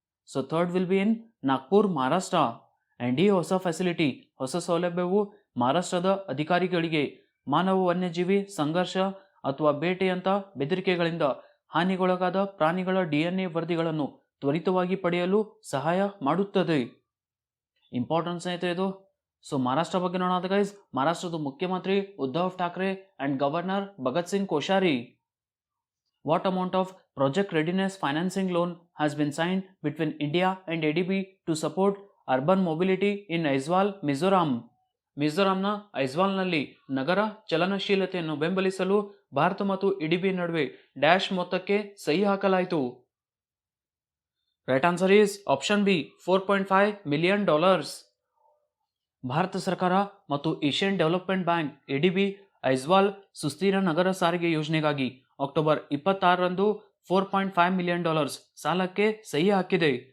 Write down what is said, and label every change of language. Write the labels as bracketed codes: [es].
[en] so third will be in Nagpur, [kn] Maharashtra. And ಈ ಹೊಸ ಸೌಲಭ್ಯವು ಮಹಾರಾಷ್ಟ್ರದ ಅಧಿಕಾರಿಗಳಿಗೆ ಮಾನವ ವನ್ಯಜೀವಿ ಸಂಘರ್ಷ ಅಥವಾ ಬೇಟೆಯಂಥ ಬೆದರಿಕೆಗಳಿಂದ ಹಾನಿಗೊಳಗಾದ ಪ್ರಾಣಿಗಳ DNA ವರದಿಗಳನ್ನು ತ್ವರಿತವಾಗಿ ಪಡೆಯಲು ಸಹಾಯ ಮಾಡುತ್ತದೆ. ಇಂಪಾರ್ಟೆನ್ಸ್ ಐತೆ ಇದು. ಸೊ ಮಹಾರಾಷ್ಟ್ರ ಬಗ್ಗೆ ನೋಡೋಣ ಗೈಸ್. ಮಹಾರಾಷ್ಟ್ರದ ಮುಖ್ಯಮಂತ್ರಿ Uddhav Thackeray and governor Bhagat Singh Koshyari. [en] What amount of project readiness financing loan has been signed between India and ADB to support urban mobility in Aizawl, Mizoram? [kn] ಮಿಜೋರಾಂನ ಐಜ್ವಾಲ್ನಲ್ಲಿ ನಗರ ಚಲನಶೀಲತೆಯನ್ನು ಬೆಂಬಲಿಸಲು ಭಾರತ ಮತ್ತು ADB ನಡುವೆ ಡ್ಯಾಶ್ ಮೊತ್ತಕ್ಕೆ ಸಹಿ ಹಾಕಲಾಯಿತು. [en] Right answer is option B, $4.5 million. [kn] Bharat ಸರ್ಕಾರ ಮತ್ತು Asian development bank ADB Aizawl ಸುಸ್ಥಿರ ನಗರ ಸಾರಿಗೆ ಯೋಜನೆಗಾಗಿ ಅಕ್ಟೋಬರ್ 26ರಂದು $4.5 million ಸಾಲಕ್ಕೆ ಸಹಿ ಹಾಕಿದೆ.